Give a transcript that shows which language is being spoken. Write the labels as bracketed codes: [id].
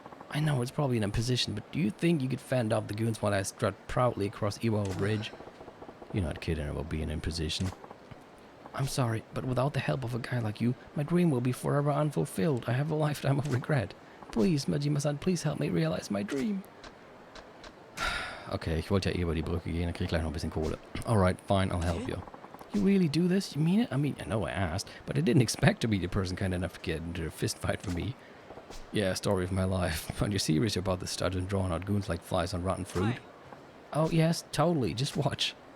[en] I know it's probably an imposition, but do you think you could fend off the goons while I strut proudly across aRdW bridge? You're not kidding about being in position. I'm sorry, but without the help of a guy like you, my dream will be forever unfulfilled. I have a lifetime of regret. Please, Majima-san, please help me realize my dream. [de] Okay, ich wollte ja über die Brücke gehen, dann krieg ich gleich noch ein bisschen Kohle. [en] Alright, fine, I'll help you. You really do this? You mean it? I mean, I know I asked, but I didn't expect to be the person kind enough to get into a fist fight for me. Yeah, story of my life. Are you serious about the stallion drawing out goons like flies on rotten fruit? Oh yes, totally. Just watch.